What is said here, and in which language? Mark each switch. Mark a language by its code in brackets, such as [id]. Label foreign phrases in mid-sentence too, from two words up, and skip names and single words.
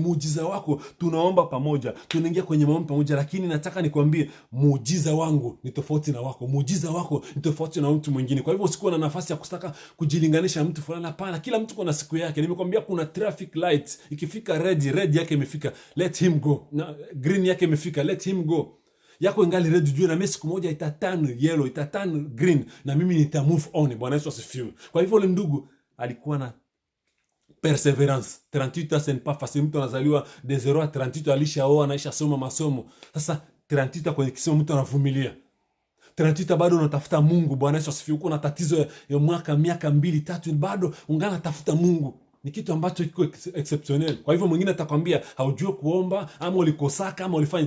[sw] Muujiza wako tunaomba pamoja, tunaingia kwenye maombi pamoja, lakini nataka nikwambie muujiza wangu ni tofauti na wako. Muujiza wako ni tofauti na mtu mwingine. Kwa hivyo usikuwa na nafasi ya kutaka kujilinganisha na mtu fulani. Hapana, kila mtu kuna siku yake. Nimekwambia kuna traffic light, ikifika red yake imefika, [en] let him go. [sw] Na green yake imefika, [en] let him go. [sw] Yako ingali red, juu na mimi siku moja itaturn yellow, itaturn green, na mimi nita [en] move on. [sw] Bwana Yesu asifiwe. Kwa hivyo yule ndugu alikuwa na perseverance. [fr] 38 ans c'est pas facile. [sw] Mtu anazaliwa [fr] de 0 à 38, [sw] alishaoa, anaisha soma masomo. Sasa 38 kwenye kisimo mtu anavumilia. 38 bado unatafuta Mungu. Bwana Yesu asifiwe. Uko na tatizo ya miaka 2 3, bado ungana tafuta Mungu. Ni kitu ambacho kiko exceptional. Kwa hivyo mwingine atakwambia haujui kuomba, ama ulikosaka, ama ulifanya.